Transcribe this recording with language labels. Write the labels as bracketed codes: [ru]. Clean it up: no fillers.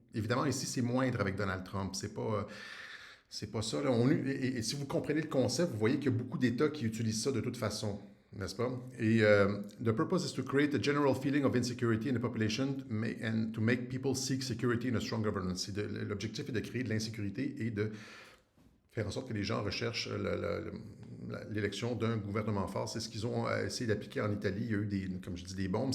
[fr] Évidemment, ici, c'est moindre avec Donald Trump. C'est pas ça. Là. Et si vous comprenez le concept, vous voyez qu'il y a beaucoup d'États qui utilisent ça de toute façon, n'est-ce pas? [en] Et the purpose is to create a general feeling of insecurity in the population and to make people seek security in a strong governance. [fr] L'objectif est de créer de l'insécurité et de faire en sorte que les gens recherchent l'élection d'un gouvernement fort. C'est ce qu'ils ont essayé d'appliquer en Italie. Il y a eu, comme je dis, des bombes.